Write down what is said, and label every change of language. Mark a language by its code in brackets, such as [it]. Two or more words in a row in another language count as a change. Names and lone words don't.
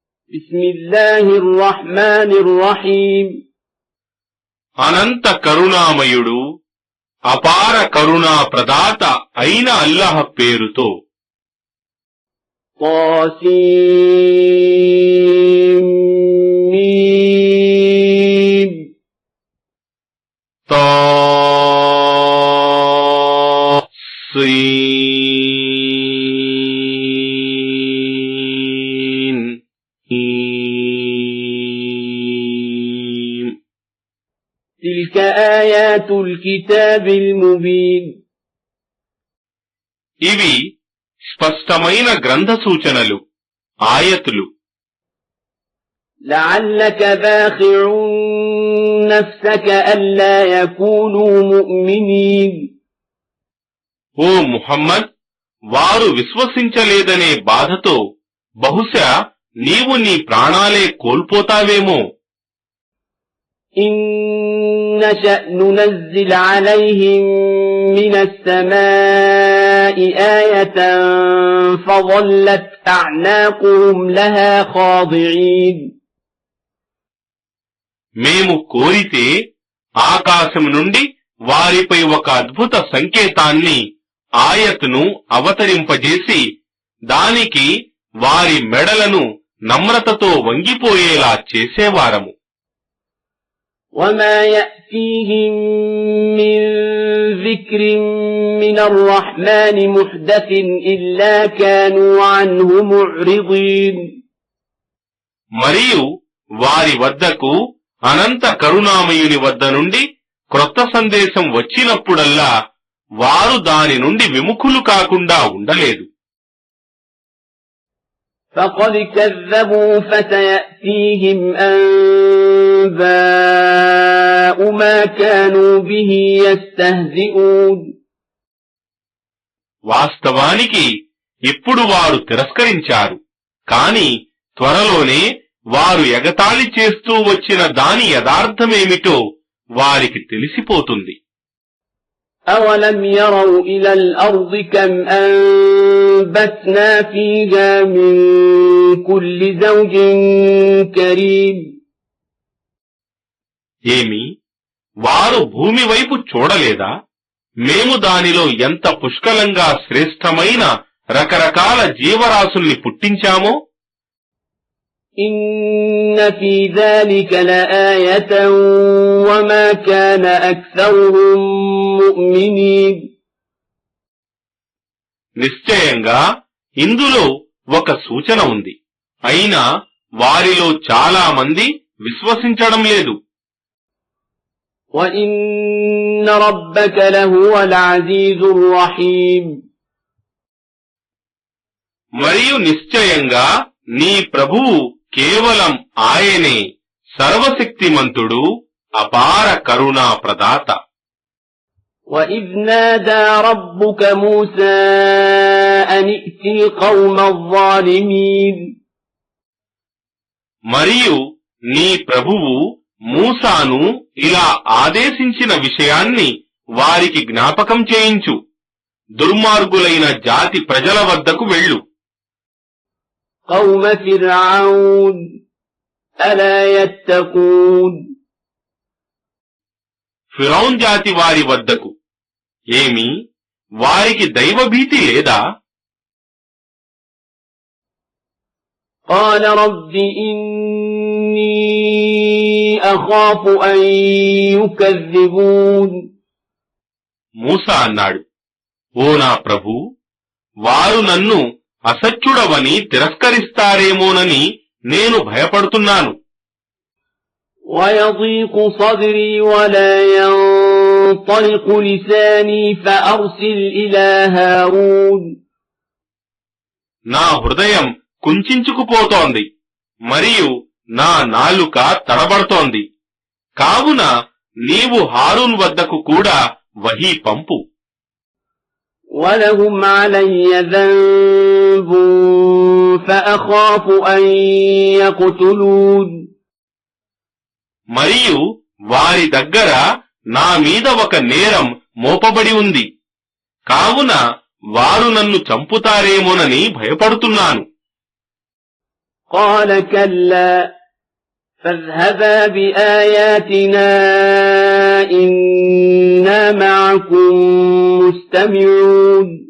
[ar] بسم الله الرحمن الرحيم [te] అనంత కరుణామయుడు అపార కరుణా ప్రదాత అయిన అల్లాహ్ పేరుతో. [ar] طاسيم طاسين تلك آيات الكتاب المبين [te] ఇవి స్పష్టమైన గ్రంథ సూచనలు, ఆయతులు. [ar] لعلك باخع نفسك ألا يكونوا مؤمنين [te] ఓ ముహమ్మద్, వారు విశ్వసించలేదనే బాధతో బహుశా నీవు నీ ప్రాణాలే కోల్పోతావేమో. [ar] إن نشأ ننزل عليهم من السماء آية فظلت أعناقهم لها خاضعين [te] మేము కోరితే ఆకాశం నుండి వారిపై ఒక అద్భుత సంకేతాన్ని, ఆయత్ను అవతరింపజేసి దానికి వారి మెడలను నమ్రతతో వంగిపోయేలా చేసేవారము. [ar] وما يأتيهم من ذكر من الرحمن محدث إلا كانوا عنه معرضين [te] మరియు వారి వద్దకు అనంత కరుణామయుని వద్ద నుండి క్రొత్త సందేశం వచ్చినప్పుడల్లా వారు దాని నుండి విముఖులు కాకుండా ఉండలేదు. [ar] فقد كذبوا فسيأتيهم أنباء ما كانوا به يستهزئون [te] వాస్తవానికి ఇప్పుడు వారు తిరస్కరించారు, కాని త్వరలోనే వారు ఎగతాళి చేస్తూ వచ్చిన దాని యథార్థమేమిటో వారికి తెలిసిపోతుంది. [ar] أولم يروا إلى الأرض كم أنبتنا فيها من كل زوج كريم [te] ఏమి, వారు భూమి వైపు చూడలేదా? మేము దానిలో ఎంత పుష్కలంగా శ్రేష్టమైన రకరకాల జీవరాశుల్ని పుట్టించామో. [ar] إن في ذلك لآية وما كان أكثرهم مؤمنين [te] నిశ్చయంగా ఇందులో ఒక సూచన ఉంది, అయినా వారిలో చాలా మంది విశ్వసించడం లేదు. [ar] وإن ربك لهو العزيز الرحيم [te] మరియు నిశ్చయంగా నీ ప్రభువు కేవలం ఆయనే సర్వశక్తిమంతుడు, అపార కరుణా ప్రదాత. [ar] وإذ نادى ربك موسى أن ائت القوم الظالمين [te] మరియు నీ ప్రభువు మూసాను ఇలా ఆదేశించిన విషయాన్ని వారికి జ్ఞాపకం చేయించు. దుర్మార్గులైన జాతి ప్రజల వద్దకు వెళ్ళు. [ar] قوم فرعون ألا يتقون [te] ఫిరౌన్ జాతి వారి వద్దకు. ఏమి, వారికి దైవభీతి లేదా? [ar] قال رب إني أخاف أن يكذبون [te] మూసా అన్నాడు, ఓ నా ప్రభూ, వారు నన్ను అసత్యుడవని తిరస్కరిస్తారేమోనని నేను భయపడుతున్నాను. [ar] ويضيق صدري ولا ينطلق لساني فأرسل إلى هارون [te] నా హృదయం కుంచుకుపోతోంది, మరియు నా నాలుక తడబడుతోంది. కావున నీవు హారూన్ వద్దకు కూడా వహీ పంపు. [ar] ولهم علي ذنب فأخاف أن يقتلون [te] మరియు వారి దగ్గర నా మీద ఒక నేరం మోపబడి ఉంది, కావున వారు నన్ను చంపుతారేమోనని భయపడుతున్నాను. [ar] قال كلا فاذهبا بآياتنا إنا معكم مستمعون.